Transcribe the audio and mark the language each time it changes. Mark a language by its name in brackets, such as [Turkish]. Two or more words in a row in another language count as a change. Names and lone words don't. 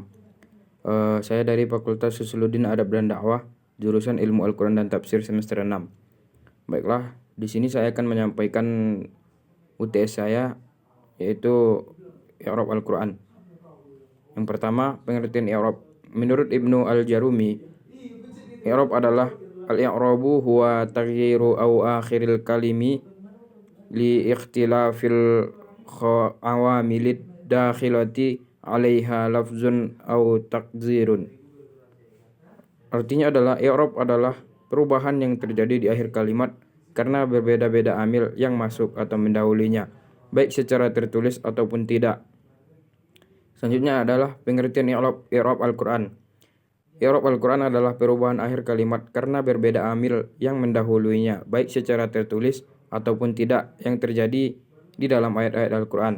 [Indonesian] Saya dari Fakultas Usuluddin Adab dan Dakwah, jurusan Ilmu Al-Quran dan Tafsir semester 6. Baiklah, di sini saya akan menyampaikan UTS saya, yaitu I'rab Al-Quran. Yang pertama, pengertian I'rab. Menurut Ibnu Al-Jarumi, I'rab adalah [Arabic] الإعراب هو تغيير أو آخر الكلم ل اختلاف العوامل الداخلة عليها لفظ أو تقدير. [Indonesian] Artinya adalah i'rab adalah perubahan yang terjadi di akhir kalimat karena berbeda-beda amil yang masuk atau mendahulunya, baik secara tertulis ataupun tidak. Selanjutnya adalah pengertian i'rab Al-Quran. I'rab Al-Quran adalah perubahan akhir kalimat karena berbeda amil yang mendahulunya, baik secara tertulis ataupun tidak, yang terjadi di dalam ayat-ayat Al-Quran.